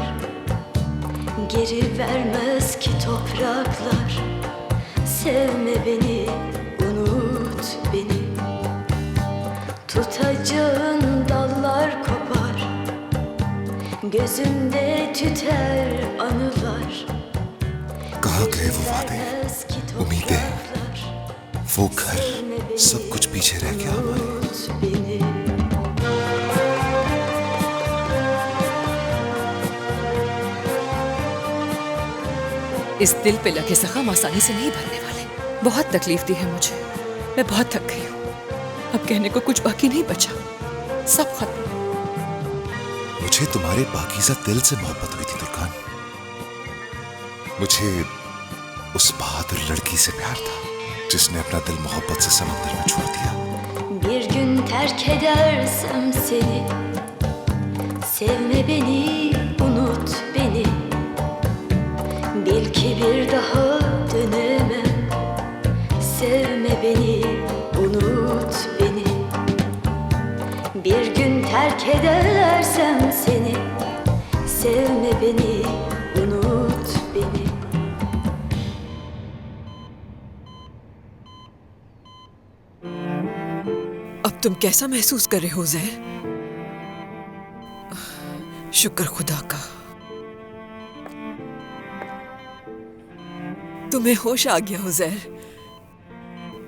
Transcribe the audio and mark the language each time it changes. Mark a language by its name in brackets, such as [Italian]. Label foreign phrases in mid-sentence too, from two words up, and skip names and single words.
[Turkish] Geri vermez ki topraklar. Sevme beni, unut beni. Tutacağın dallar kopar, gözünde tüter anılar. [Hindi] कहाँ गए वो वादे, उम्मीदें, वो घर, सब कुछ पीछे रह गया हमारे। इस दिल पे लगे जख्म आसानी से नहीं भरने वाले। बहुत तकलीफ दी है मुझे, मैं बहुत थक गई हूँ। अब कहने को कुछ बाकी नहीं बचा, सब खत्म। मुझे तुम्हारे पाकीज़ा दिल से मोहब्बत हुई थी तुर्कान। मुझे उस बहादुर लड़की से प्यार था जिसने अपना दिल मोहब्बत से समंदर में छोड़ दिया। [Turkish] Bir gün terk edersem seni, sevme beni, unut beni. Bil ki bir daha dönemem. Sevme beni, unut beni. Bir gün terk edersem seni, sevme beni, unut beni. [Hindi] अब तुम कैसा महसूस कर रहे हो जहर? शुक्र खुदा का, तुम्हें होश आ गया हो जहर।